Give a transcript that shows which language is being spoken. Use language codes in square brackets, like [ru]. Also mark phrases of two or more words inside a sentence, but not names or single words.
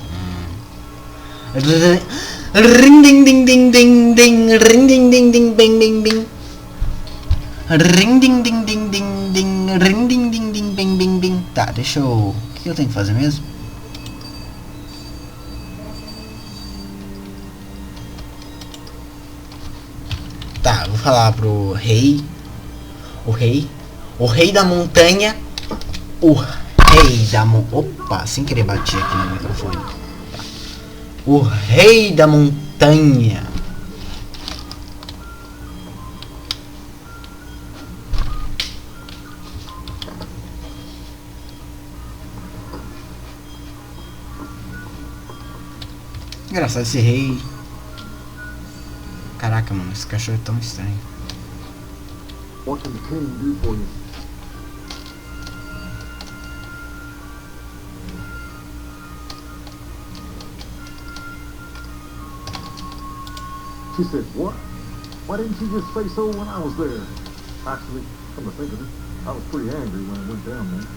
[pt] Ring ding ding ding ding ding, ring ding ding ding bing bing bing. Ring ding ding ding ding ding, ring ding ding ding bing bing bing. Tá, deixa eu... O que eu tenho que fazer mesmo? Tá, vou falar pro rei. O rei da montanha. Opa, sem querer bater aqui no microfone. Tá. O rei da montanha. Engraçado esse rei. Caraca, mano, esse cachorro é tão estranho. [en] What can the king do for you? She said, what? Why didn't you just say so when I was there? Actually, come to think of it, I was pretty angry when I went down there.